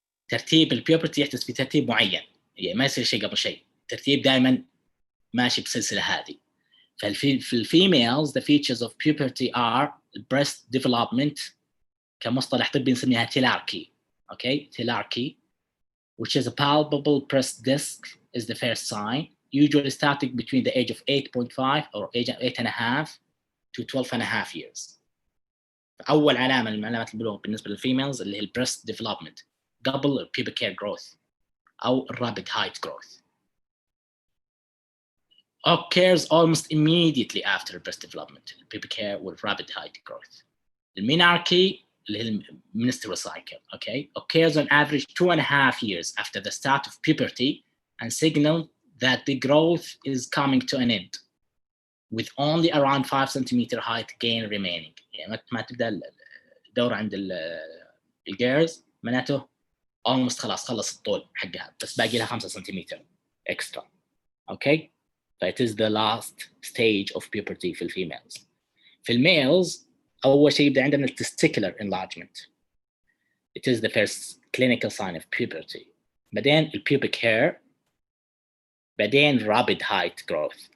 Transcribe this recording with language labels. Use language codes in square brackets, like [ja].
[ar] ترتيب البيوبرتي يحدث في ترتيب معين، يعني ما يصير شيء قبل شيء، الترتيب دائما ماشي بسلسلة هذه. في الفيميلز [en] the features of puberty are breast development، [ar] كمصطلح طبي نسميها [en] thelarche. Okay, thelarche, which is a palpable breast disc, is the first sign, usually starting between the age of 8.5 or age 8.5 to 12.5 years. [ar] أول علامة من علامات البلوغ بالنسبة للفيميلز اللي هي البريست ديفلوبمنت قبل البيبيك هير جروث أو الرابيد هايت جروث. [en] occurs almost immediately after breast development, pubic hair with rapid height growth. The menarche, the menstrual cycle, okay, occurs on average 2.5 years after the start of puberty and signal that the growth is coming to an end, with only around 5 centimeter height gain remaining. [ar] يعني ما تبدأ الدورة عند الجيرز معناته almost خلاص خلص الطول حقها، بس باقي لها 5 سنتيمتر extra. [en] Okay, so it is the last stage of puberty في الفيميلز. [ar] في الميلز أول شيء يبدأ عندنا testicular enlargement. [en] It is the first clinical sign of puberty. بعدين pubic hair، بعدين rapid height growth.